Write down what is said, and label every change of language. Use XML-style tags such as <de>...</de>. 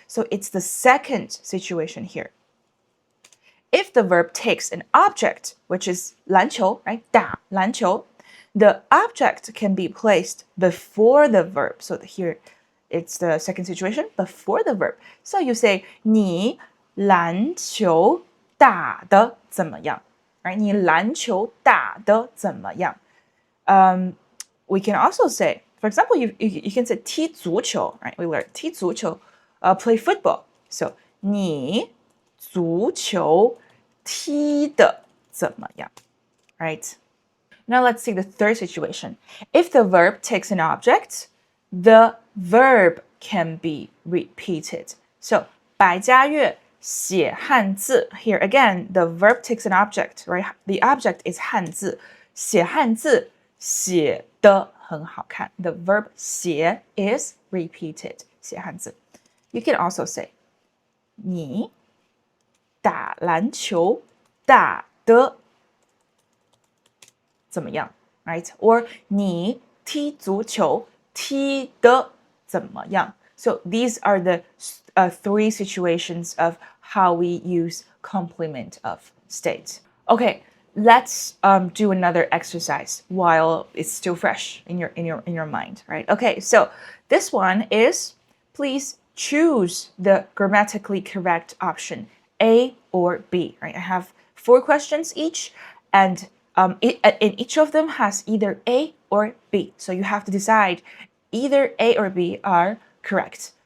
<en>So it's the second situation here. If the verb takes an object, which is 篮球, right? 打篮球, the object can be placed before the verb. So here, it's the second situation, before the verb. So you say</en> <zh>你篮球打得怎么样? Right? 你篮球打得怎么样?</zh> <en>We can also say, for example, you can say 踢足球, right? We learned 踢足球, play football.</en> <zh>So 你足球踢得怎么样?</zh> <en>Right? Now let's see the third situation. If the verb takes an object, the verb can be repeated.</en> <zh>So 白嘉悦写汉字.</zh> <en>Here again, the verb takes an object, right? The object is 汉字.</en> <zh>写汉字写得很好看.</zh> <en>The verb 写 is repeated. 写汉字. You can also say</en> <zh>你打篮球打得怎么样,</zh> <en>right?</en> <zh>Or 你踢足球踢得怎么样?</zh> <en>So these are the three situations of how we use complement of state. Okay, let's do another exercise while it's still fresh in your mind, right? Okay, so this one is, please choose the grammatically correct option, A or B, right? I have 4 questions each, and and each of them has either A or B. So you have to decide either A or B are correct.</en>